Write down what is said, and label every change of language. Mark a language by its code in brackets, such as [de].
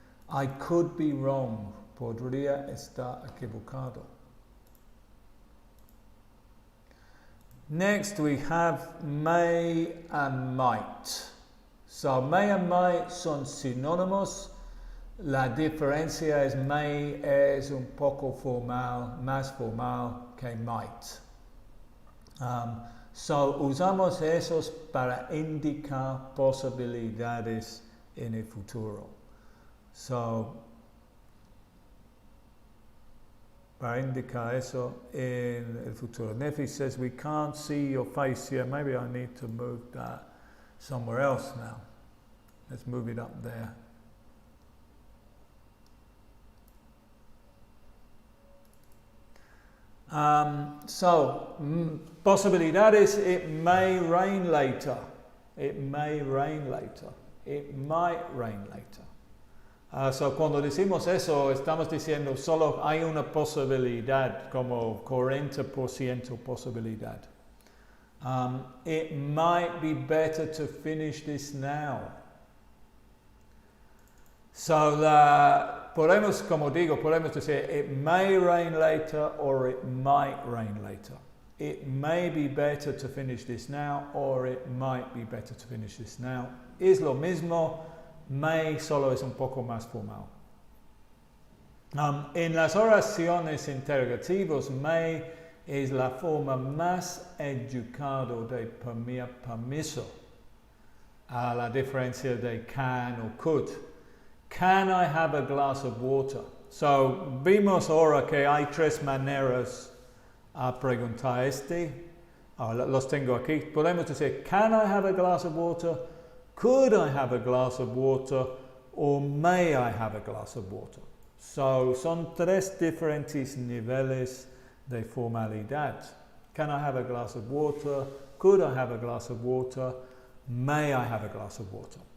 [en] I could be wrong. [es] Podría estar equivocado. [en] Next we have may and might. [es] So may and might son sinónimos. La diferencia es may es un poco formal, más formal que might. So usamos esos para indicar posibilidades en el futuro. So, para indicar eso en el futuro. [en] Nefi says, we can't see your face here. Maybe I need to move that somewhere else now. Let's move it up there. Posibilidades, it may rain later. It may rain later. It might rain later. [es] So cuando decimos eso, estamos diciendo solo hay una posibilidad, como 40% posibilidad. [en] It might be better to finish this now. [es] So podemos, como digo, podemos decir [en] it may rain later [es] or it might rain later. [en] It may be better to finish this now or it might be better to finish this now. [es] Es lo mismo, may solo es un poco más formal. En las oraciones interrogativas, may es la forma más educada de pedir permiso, a la diferencia de can o could. [en] Can I have a glass of water? [es] So, vimos ahora que hay tres maneras a preguntar los tengo aquí. Podemos decir, [en] can I have a glass of water? Could I have a glass of water? Or may I have a glass of water? [es] So, son tres diferentes niveles de formalidad. [en] Can I have a glass of water? Could I have a glass of water? May I have a glass of water?